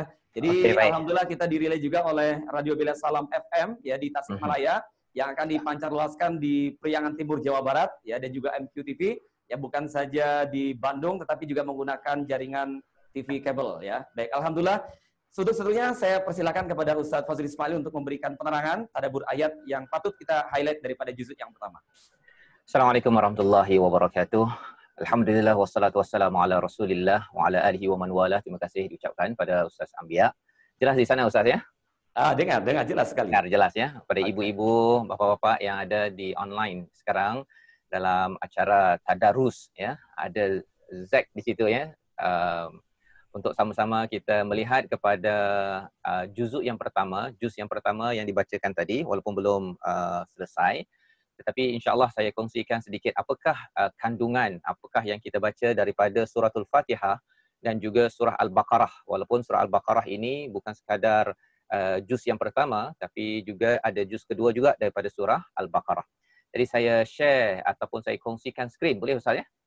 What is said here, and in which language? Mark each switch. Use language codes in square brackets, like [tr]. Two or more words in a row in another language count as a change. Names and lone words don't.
[id] Jadi alhamdulillah kita dirilai juga oleh Radio Bela Salam FM ya di Tasikmalaya yang akan dipancarluaskan di Priangan Timur Jawa Barat ya, dan juga MQTV ya, bukan saja di Bandung tetapi juga menggunakan jaringan TV kabel ya. [ms] Baik, alhamdulillah. Seluruhnya saya persilakan kepada Ustadz Fazrul Ismail untuk memberikan penerangan tadabbur ayat yang patut kita highlight daripada juzuk yang pertama. [ar] السلام عليكم ورحمة الله وبركاته. الحمد لله والصلاة والسلام على رسول الله وعلى آله ومن والاه. [ms] Terima kasih diucapkan pada Ustaz Ambia. Jelas di sana Ustaz ya? Dengar jelas sekali. Dengar jelas ya. [id] Pada ibu-ibu, bapak-bapak yang ada di online sekarang dalam acara tadarus ya, ada Zack di situ ya. Untuk sama-sama kita melihat kepada juz yang pertama yang dibacakan tadi, walaupun belum selesai. [ms] Tetapi insya-Allah saya kongsikan sedikit apakah kandungan, apakah yang kita baca daripada suratul Fatihah dan juga surah Al-Baqarah. Walaupun surah Al-Baqarah ini bukan sekadar juz yang pertama, tapi juga ada juz kedua juga daripada surah Al-Baqarah. Jadi saya share ataupun saya kongsikan skrin, boleh Ustaz ya?